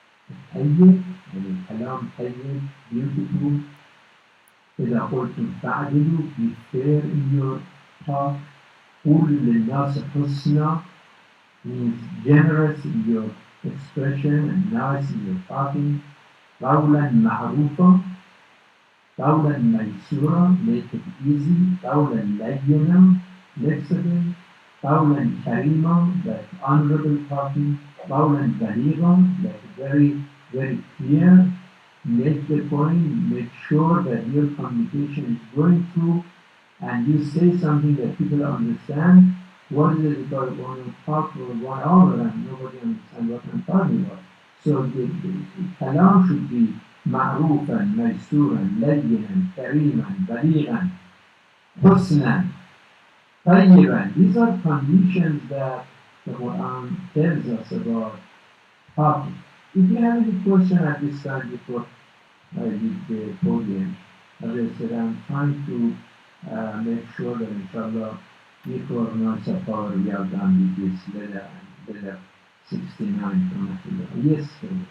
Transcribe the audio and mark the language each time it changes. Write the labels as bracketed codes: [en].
[ar] الطيب يعني الكلام طيب, [en] beautiful. [ar] إذا قلتم فاعدلوا, [en] be fair in your talk. [ar] قول للناس حسنا [en] means generous in your expression and nice in your talking. [ar] قولا معروفا, قولا ميسورا, [en] make it easy. [ar] قولا لينا, [en] flexible. [ar] قولا كريما, [en] like honorable talking. [ar] قولا بليغا, [en] like very, very clear. Make the point, make sure that your communication is going through and you say something that people understand. What is it about when you talk for 1 hour and nobody understands what I'm talking about? So the kalam should be [ar] معروفا, ميسورا, لينا, كريما, بليغا, حسنا, طيبا. [en] These are conditions that the Quran tells us about talking. If you have any question at this time before I leave the podium, as I said, I'm trying to make sure that inshallah before Safar we are done with this letter and letter 69 from Abdullah. Yes, sir.